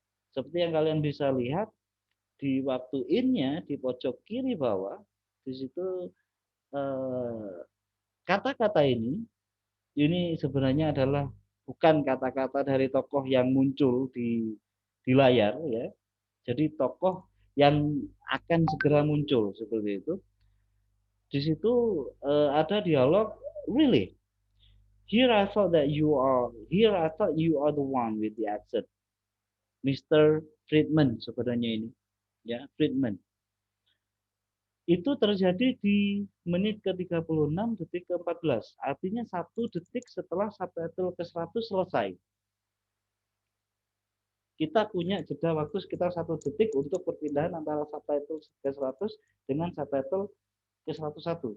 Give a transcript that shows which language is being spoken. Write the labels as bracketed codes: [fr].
[id] Seperti yang kalian bisa lihat di waktu in-nya di pojok kiri bawah, di situ kata-kata ini sebenarnya adalah bukan kata-kata dari tokoh yang muncul di layar, ya. Jadi tokoh yang akan segera muncul seperti itu. Di situ ada dialog, really. [en] Here I thought you are the one with the accent, Mr. [id] Friedman sebenarnya ini. Ya, Friedman. Itu terjadi di menit ke-36 detik ke-14. Artinya 1 detik setelah subtitle ke-100 selesai. Kita punya jeda waktu sekitar 1 detik untuk perpindahan antara subtitle ke-100 dengan subtitle ke-101.